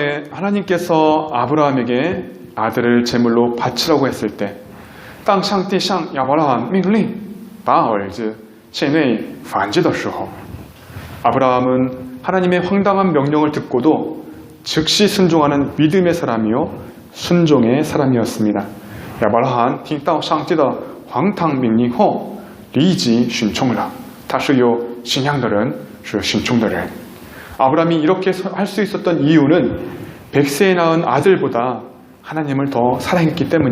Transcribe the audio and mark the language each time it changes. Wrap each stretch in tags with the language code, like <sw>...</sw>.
<ko>하나님께서 아브라함에게 아들을 제물로 바치라고 했을 때,</ko> <zh>当上帝向亚伯拉罕命令把儿子献为燔祭的时候,</zh> <ko>아브라함은 하나님의 황당한 명령을 듣고도 즉시 순종하는 믿음의 사람이요 순종의 사람이었습니다.</ko> <zh>亚伯拉罕听到上帝的荒唐命令后立即顺从了。他是有信仰的人，是顺从的人。</zh> <ko>아브라함이 이렇게 할 수 있었던 이유는 100세에 낳은 아들보다 하나님을 더 사랑했기 때문입니다.</ko>